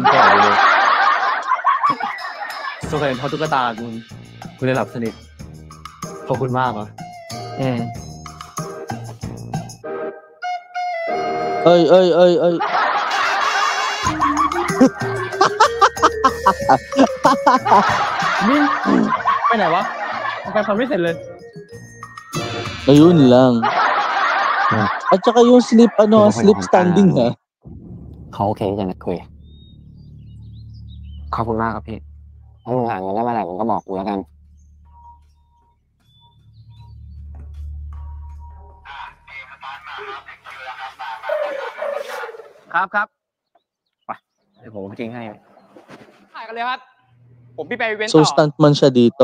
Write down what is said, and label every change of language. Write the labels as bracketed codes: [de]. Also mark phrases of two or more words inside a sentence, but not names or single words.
[th] ก่อนเลยสงสัยเพราะตุ๊กตากูได้หลับสนิทขอบคุณมากอ่ะ เอ้ย นี่ไปไหนวะ แฟนฟันไม่เสร็จเลย [tl] Ayun lang. At saka yung [en] sleep standing [tl] ha. [th] เขาโอเคจะนัดคุยขอบคุณมากครับพี่ถ้ามึงหาเงินได้เมื่อไหร่มึงก็บอกกูแล้วกัน ครับไปเดี๋ยวผมไปทิ้งให้ถ่ายกันเลยครับผมพี่ไปเว้นต่ [tl] So [th] อ [tl] stuntman siya dito.